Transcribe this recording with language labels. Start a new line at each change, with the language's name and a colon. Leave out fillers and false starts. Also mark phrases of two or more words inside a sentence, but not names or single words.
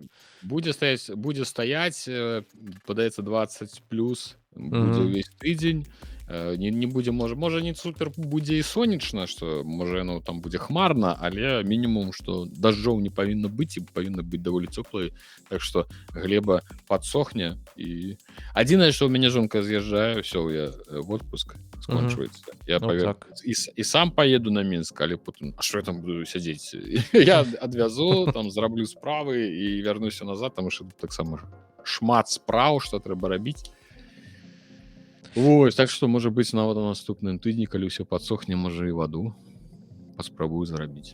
Belarusian: Будзе стаяць, падаецца 20+, будзе ўвесь тыдзень. Не будзе, можа не супер будзе і сонечна, што можа яно там будзе хмарна, але мінімум, што дажджоў не павінна быць і павінна быць даволі цёплай, так што глеба падсохне. І адзінае, што ў мяне жонка з'язджае, ўсё,
Russian: я в отпуск скончваецца.
Belarusian: Я і сам паеду на Мінск, але потым, а што я там буду сядзець? Я адвязу, там зраблю справы і вярнуся назад, таму што тут таксама шмат спраў, што трэба рабіць. Ось, так што, можа быць, нават на наступным тыдні, калі ўсё падсохне, можа і ваду паспрабую зарабіць.